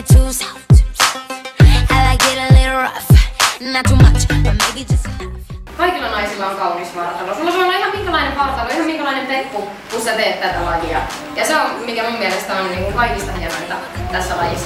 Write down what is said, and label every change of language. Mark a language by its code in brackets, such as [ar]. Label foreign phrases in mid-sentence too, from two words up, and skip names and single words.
[en] south. I like it a little rough, not too much, but maybe just enough. [fi] Kaikilla naisilla on kaunis vartalo. Sulla voi olla ihan minkälainen vartalo, ihan minkälainen peppu, kun sä teet tätä lajia. Ja se on, mikä mun mielestä on niin kuin kaikista hienointa tässä lajissa.